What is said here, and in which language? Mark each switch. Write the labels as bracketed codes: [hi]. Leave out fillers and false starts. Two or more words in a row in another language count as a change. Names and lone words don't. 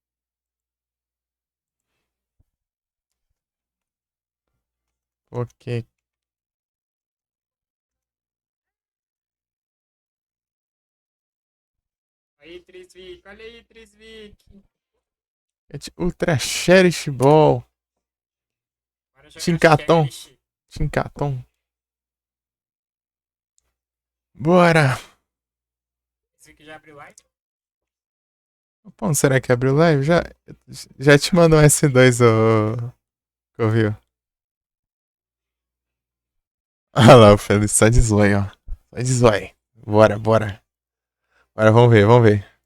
[pt] Ok. Aí, Trisvik. Olha aí, Trisvik. Ultra Cherish Ball. Bora jogar Tincaton. Cherish. Tincaton. Bora. Trisvik já abriu live? Pô, será que abriu live? Já te mandou um S2, ô. Ouviu? Olha lá, o Feliz só de zóio, ó. Só de zóio. Bora, bora. Bora, vamos ver, vamos ver.